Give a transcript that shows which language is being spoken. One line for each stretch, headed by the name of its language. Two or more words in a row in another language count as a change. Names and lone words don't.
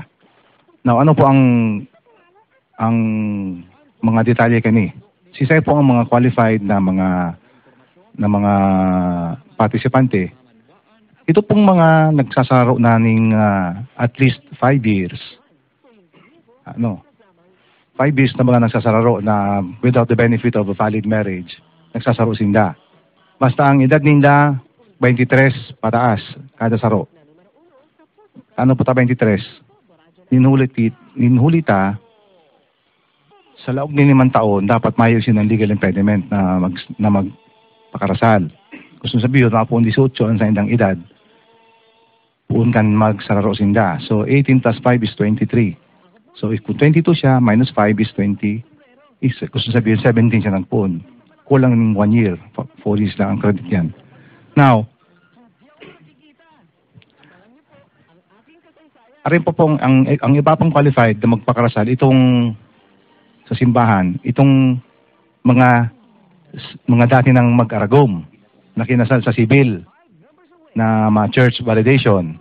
Bikol: Now, ano po ang mga detalye kani? Sisay po ang mga qualified na mga partisipante. Ito pong mga nagsasaro na ning
English: at least 5 years. 5 years
Bikol: na mga nagsasaro na
English: without the benefit of a valid marriage,
Bikol: nagsasaro sinda. Basta ang edad ninda 23 pataas kada saro. Ano po ta 23? Ninhulita sa loob ni 5 taon dapat maayos yun ng legal impediment na magpakarasal. Gusto sabihin na po 18 ang sa indang edad, puun kan magsararo sinda.
English: So 18 plus 5 is 23. So if 22 siya, minus 5 is 20.
Bikol: Gusto sabihin 17 siya ng puun. Kulang ng 1 year. 4 years lang ang credit yan. Now, arin po pong ang iba pong qualified na magpakarasal itong sa simbahan, itong mga dati ng mag-aragom na kinasal sa civil na
English: church validation.